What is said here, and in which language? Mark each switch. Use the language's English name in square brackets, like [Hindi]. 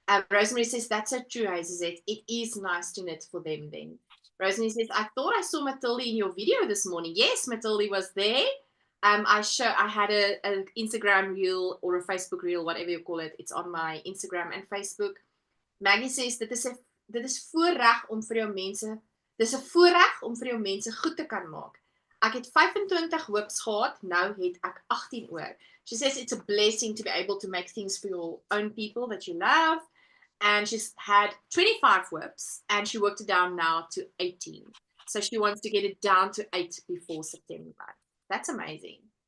[English] Rosemary says, that's so true, hey, Suzette. It is nice to knit for them then. Rosemary says, I thought I saw Matilda in your video this morning. Yes, Matilda was there. I had a Instagram reel or a Facebook reel, whatever you call it. It's on my Instagram and Facebook. Maggie says, [Afrikaans] dit is voorreg om vir jou mense, dis 'n voorreg om vir jou mense goed te kan maak. Ek het 25 hoops gehad, nou het ek 18 oor. [English] She says it's a blessing to be able to make things for your own people that you love. And she's had 25 whips and she worked it down now to 18. So she wants to get it down to 8 before September. That's amazing.